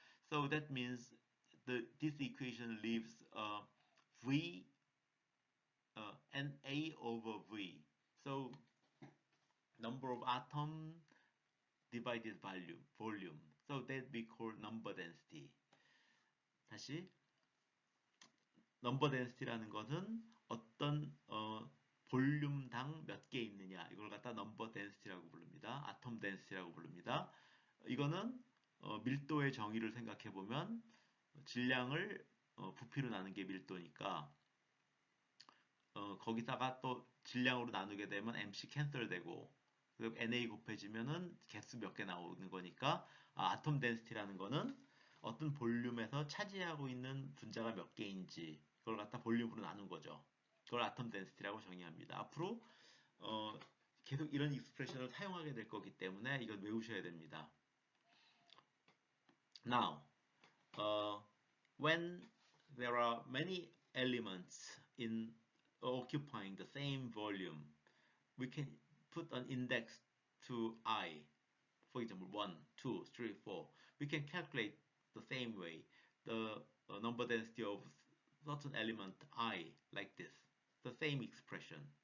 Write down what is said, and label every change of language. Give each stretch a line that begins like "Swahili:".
English: So that means this equation leaves v and a over v. So number of atom divided volume. So that we call number density.
Korean: 다시 넘버 덴시티라는 것은 어떤 볼륨당 몇 개 있느냐 이걸 갖다 넘버 덴시티라고 부릅니다. 아톰 덴시티라고 부릅니다. 이거는 밀도의 정의를 생각해 보면 질량을 부피로 나눈 게 밀도니까 거기다가 또 질량으로 나누게 되면 MC 캔슬되고 NA 곱해지면은 개수 몇 개 나오는 거니까 아톰 덴시티라는 거는 어떤 볼륨에서 차지하고 있는 분자가 몇 개인지 그걸 갖다 볼륨으로 나눈 거죠. 그걸 아톰 덴시티라고 정의합니다. 앞으로 계속 이런 익스프레션을 사용하게 될 거기 때문에 이걸 외우셔야 됩니다.
English: Now, when there are many elements in occupying the same volume, we can put an index to I. For example, 1, 2, 3, 4. We can calculate the same way the number density of certain element I like this. The same expression.